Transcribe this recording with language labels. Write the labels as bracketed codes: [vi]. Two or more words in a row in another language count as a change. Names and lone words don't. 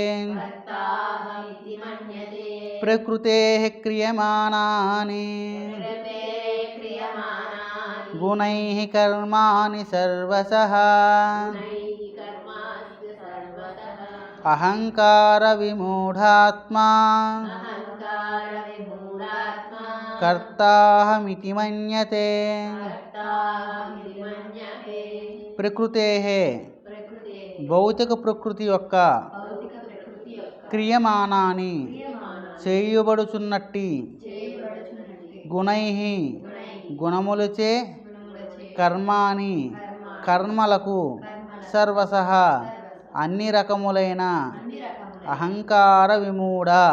[sa] प्रकृतेः क्रियमाणानि गुणैः कर्माणि सर्वशः अहंकार विमूढात्मा कर्ताहमिति मन्यते। [te] प्रकृतेः భౌతిక ప్రకృతి యొక్క క్రియమానాని చేయుబడుచున్నట్టి గుణై గుణములచే కర్మాని కర్మలకు సర్వసహ అన్ని రకములైన [sa] అహంకార విమూఢ